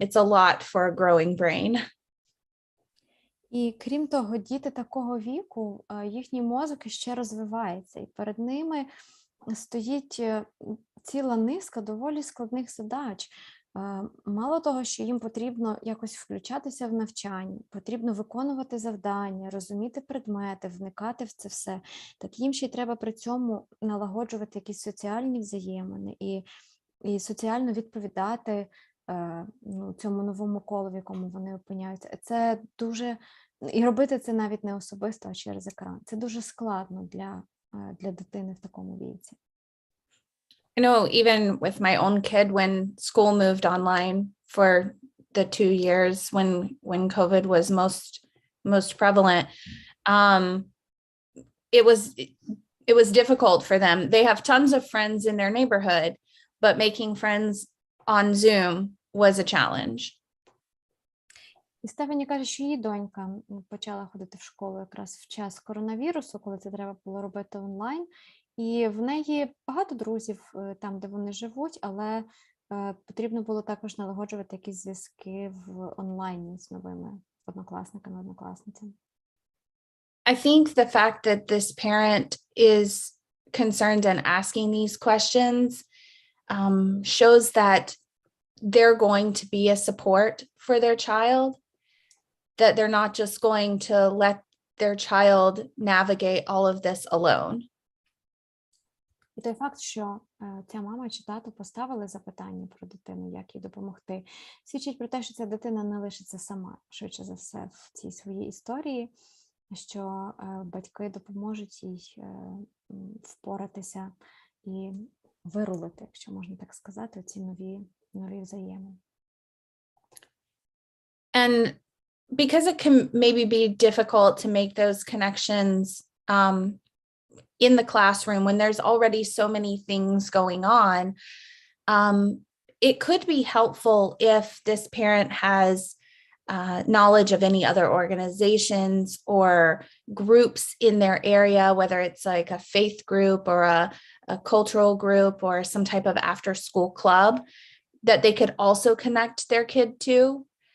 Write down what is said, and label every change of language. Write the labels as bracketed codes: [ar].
[en] It's a lot for a growing brain. [uk] І крім того, діти такого віку, їхній мозок ще розвивається, і перед ними стоїть ціла низка доволі складних задач. Мало того, що їм потрібно якось включатися в навчання, потрібно виконувати завдання, розуміти предмети, вникати в це все, так їм ще й треба при цьому налагоджувати якісь соціальні взаємини і соціально відповідати цьому новому колу, в якому вони опиняються. Це дуже, і робити це навіть не особисто, а через екран. Це дуже складно для дитини в такому віці. [en] I know even with my own kid, when school moved online for the 2 years when COVID was most prevalent, it was difficult for them. They have tons of friends in their neighborhood, but making friends on Zoom was a challenge. [uk] І Стефані каже, що її донька почала ходити в школу якраз в час коронавірусу, коли це треба було робити онлайн. І в неї багато друзів там, де вони живуть, але потрібно було також налагоджувати якісь зв'язки в онлайні з новими однокласниками, однокласницями. [en] I think the fact that this parent is concerned and asking these questions shows that they're going to be a support for their child, that they're not just going to let their child navigate all of this alone. [uk] І той факт, що ця мама чи тато поставили запитання про дитину, як їй допомогти, свідчить про те, що ця дитина не лишиться сама, швидше за все, в цій своїй історії, що батьки допоможуть їй впоратися і вирулити, якщо можна так сказати, ці нові взаємини. [en] And because it can maybe be difficult to make those connections in the classroom when there's already so many things going on, it could be helpful if this parent has knowledge of any other organizations or groups in their area, whether it's like a faith group or a cultural group or some type of after school club that they could also connect their kid to.